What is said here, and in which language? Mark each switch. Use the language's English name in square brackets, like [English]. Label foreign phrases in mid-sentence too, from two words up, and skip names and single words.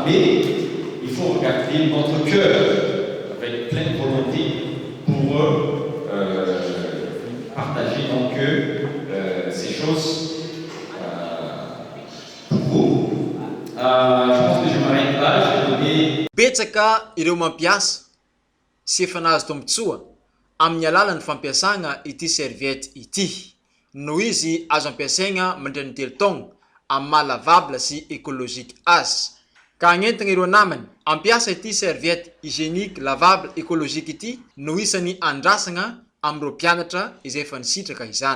[French] Mais il faut regarder notre cœur avec pleine volonté pour partager donc ces choses pour vous. Je pense que je m'arrête là, je vais donner. [Malagasy] Betsaka ireo mampiasa sy efa nahazo tombotsoa amin'ny alalan'ny fampiasana ity serviette ity noho izy azo ampiasaina mandritra ny telo taogna amin'ny maha [French] lavable sy écologique [Malagasy] azy. Ka hagnentana ireo namany ampiasa ity [French] serviette hygiénique lavable écologique [Malagasy] ity no isany andrasana amin'ireo mpianatra izay efa nisitraka izany.